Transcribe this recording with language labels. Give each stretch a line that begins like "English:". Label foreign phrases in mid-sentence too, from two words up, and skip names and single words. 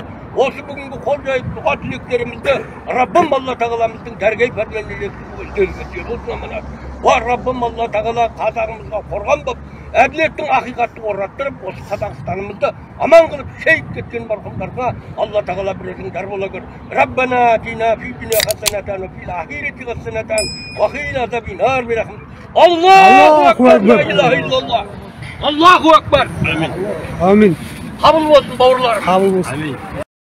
Kazakh: Осы бүгінгі қол жайып дұға тілектерімізді Раббым Алла Тағаламыздың дәргей пәрменіне өздеріңізге аманат. Ва Раббым Алла Тағала қазағымызға қорған боп, әділеттің ақиқаттың орнаттырып, осы Қазақстанымызды аман қылып шейіт кеткен марқұмдарға Алла Тағала бір өзің дар бола көр.
Arabic: ربنا آتنا في الدنيا حسنة وفي الآخرة حسنة وقنا عذاب النار برحمة. الله أكبر، لا إله إلا الله. الله أكبر. آمين. Амин.
Kazakh: Қабыл болсын бауырларым. Қабыл болсын.